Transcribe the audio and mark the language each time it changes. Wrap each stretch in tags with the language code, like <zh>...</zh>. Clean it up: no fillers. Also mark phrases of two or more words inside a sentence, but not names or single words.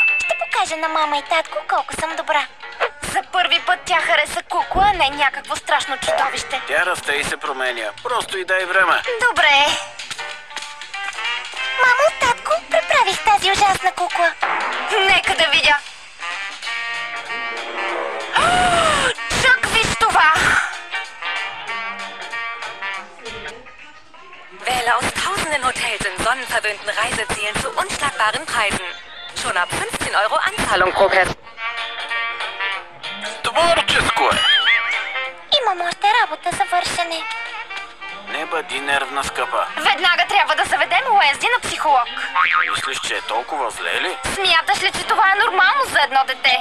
<bg>Ще покажа на мама и татко колко съм добра. За първи път тя хареса кукла, а не някакво страшно чудовище. Тя расте и се променя. Просто й дай време. Добре. Мамо, татко, преправих тази ужасна кукла. Нека да видя. Чак виж това!</bg> <de>Wähle aus tausenden Hotels in sonnenverwöhnten Reisezielen zu unschlagbaren Preisen. Schon ab 15 € Anzahlung pro Person.</de> <bg>Творческо е! Имам още работа за вършене. Не бъди нервна, скъпа. Веднага трябва да заведем Уенсди на психолог. Мислиш, че е толкова зле ли? Смяташ ли, че това е нормално за едно дете?</bg>